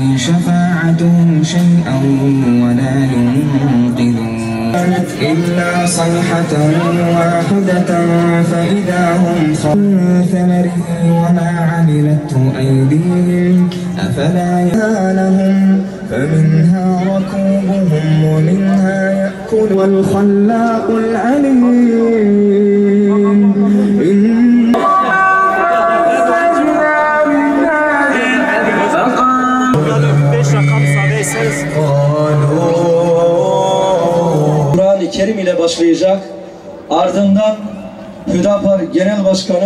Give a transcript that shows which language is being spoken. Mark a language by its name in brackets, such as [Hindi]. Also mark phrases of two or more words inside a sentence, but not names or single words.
[Arabic] شفاعتهم شيئا ولا ينقذون إلا صيحة واحدة فإذا هم ثمره وما عملته أيديهم أفلا يعلمون فمنها ركوبهم ومنها يأكل والخلاق العليم [Turkish] Kur'an-ı Kerim ile başlayacak. Ardından Hüdapar Genel Başkanı